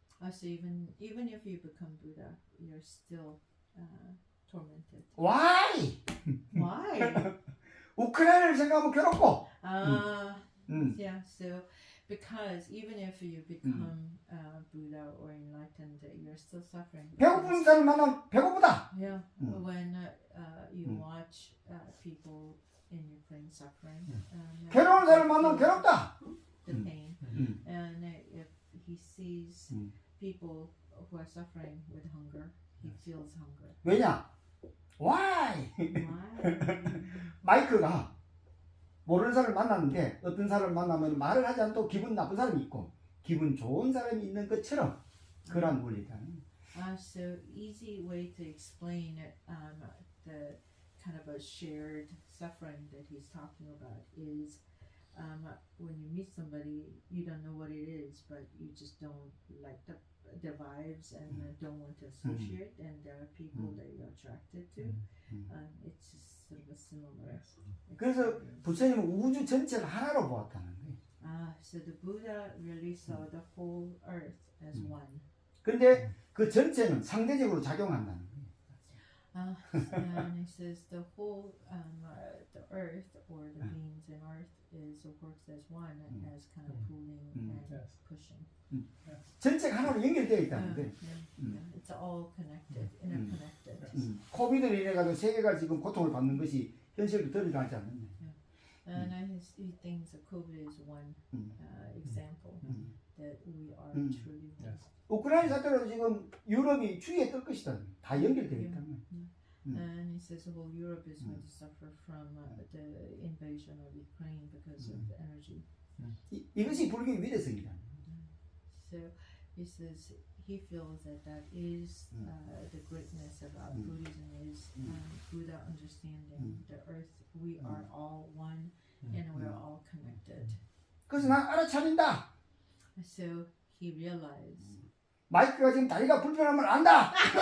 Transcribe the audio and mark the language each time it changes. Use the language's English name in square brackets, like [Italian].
[English] So even if you become Buddha, you're still tormented. Why? Why? [Korean] 우크라이나를 생각하면 괴롭고. [English] Yeah. So because even if you become Buddha or enlightened, you're still suffering. [Korean] 배고픈 사람 만나면 배고프다. [English] Yeah. When you watch people in Ukraine suffering, [Korean] 괴로운 사람 만나면 괴롭다. [English] the pain, and if he sees people who are suffering with hunger, he feels hunger. [Korean] 왜냐? [English] Why? Why? [Korean] 마이크가 모르는 사람을 만났는데 어떤 사람을 만나면 말을 하지 않고 기분 나쁜 사람이 있고 기분 좋은 사람이 있는 것처럼 그런 원리다. [English] So easy way to explain the kind of a shared suffering that he's talking about is when you meet somebody, you don't know what it is, but you just don't like the vibes and don't want to associate, and there are people that you're attracted to. It's just sort of a similar. [Korean] 그래서 부처님은 우주 전체를 하나로 보았다는 거예요. [English] So the Buddha really saw the whole earth as one. [Korean] 근데 그 전체는 상대적으로 작용한다는 거예요. [English] And he says the whole the earth or the beings in earth works as one, as kind of pulling and pushing. [Korean] 전체가 하나로 연결되어 있다는 거예요. [English] It's all connected, interconnected. [Korean] 코비드로 인해 가지고 세계가 지금 고통을 받는 것이 현실로 드러나지 않는다. [English] And he thinks that COVID is one example that we are truly one. [Korean] 우크라이나 사태로 지금 유럽이 추위에 떨 것이다. 다 연결되어 있다는 거예요. [English] And he says the whole Europe is going to suffer from the invasion of Ukraine because of the energy. [Korean] 이것이 불교의 위대성이다. [English] So he says he feels that is the greatness about Buddhism is Buddha understanding the earth. We are all one and we're all connected. [Korean] 그래서 난 알아차린다. [English] So he realized. [Korean] 마이크가 지금 다리가 불편함을 안다.